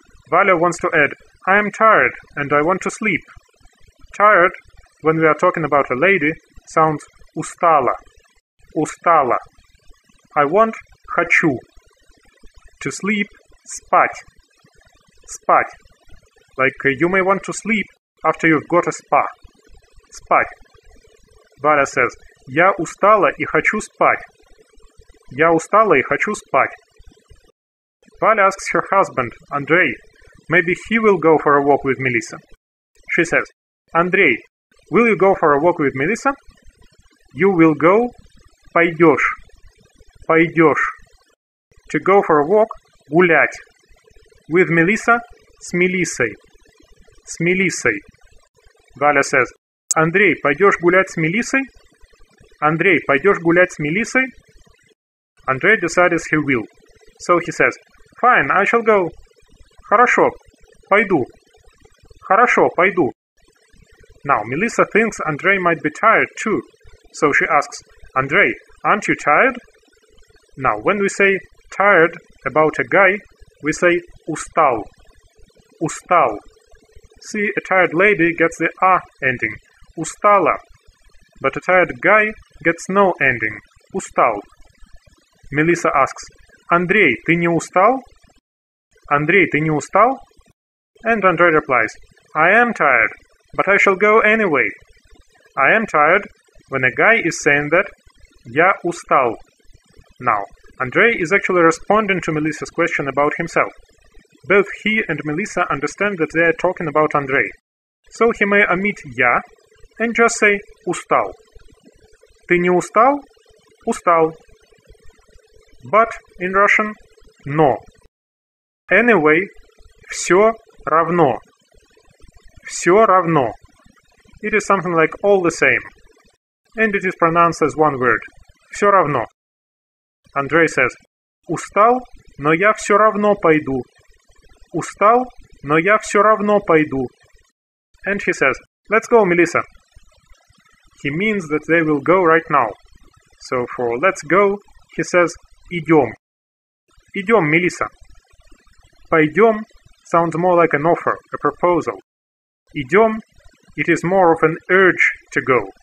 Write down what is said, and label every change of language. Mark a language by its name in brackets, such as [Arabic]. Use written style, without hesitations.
[English] Valia wants to add, I am tired and I want to sleep. Tired, when we are talking about a lady, sounds [Russian] устала. Устала. [English] I want, [Russian] хочу. [English] To sleep, [Russian] спать. Спать. [English] Like you may want to sleep after you've got a spa. [Russian] Спать. [English] Valia says, [Russian] я устала и хочу спать. Я устала и хочу спать. [English] Valia asks her husband, Andrei, maybe he will go for a walk with Melissa. She says, Andrei, will you go for a walk with Melissa? You will go, [Russian] пойдешь. Пойдешь. [English] To go for a walk, [Russian] гулять. [English] With Melissa, [Russian] с Мелиссой. С Мелиссой. [English] Valia says, [Russian] Андрей, пойдешь гулять с Мелиссой? Андрей, пойдешь гулять с Мелиссой? [English] Andrei decides he will. So he says, Fine, I shall go. [Russian] Хорошо, пойду. Хорошо, пойду. [English] Now, Melissa thinks Andrei might be tired too. So she asks, Andrei, aren't you tired? Now, when we say tired about a guy, we say [Russian] устал. Устал. [English] See, a tired lady gets the a ending. [Russian] Устала. [English] But a tired guy gets no ending. [Russian] Устал. [English] Melissa asks, [Russian] Андрей, ты не устал? Андрей, ты не устал? [English] And Andrei replies, I am tired, but I shall go anyway. I am tired when a guy is saying that, [Russian] я устал. [English] Now, Andrei is actually responding to Melissa's question about himself. Both he and Melissa understand that they are talking about Andrei. So he may omit я and just say [Russian] устал. Ты не устал? Устал. [English] But in Russian, [Russian] но. [English] Anyway, [Russian] все равно. Все равно. [English] It is something like all the same. And it is pronounced as one word. [Russian] Все равно. [English] Andrei says, [Russian] устал, но я все равно пойду. Устал, но я все равно пойду. [English] And he says, let's go, Melissa. He means that they will go right now. So for let's go, he says, [Russian] идем. Идем, [English] Melissa. [Russian] Пойдем [English] sounds more like an offer, a proposal. [Russian] Идем, [English] it is more of an urge to go.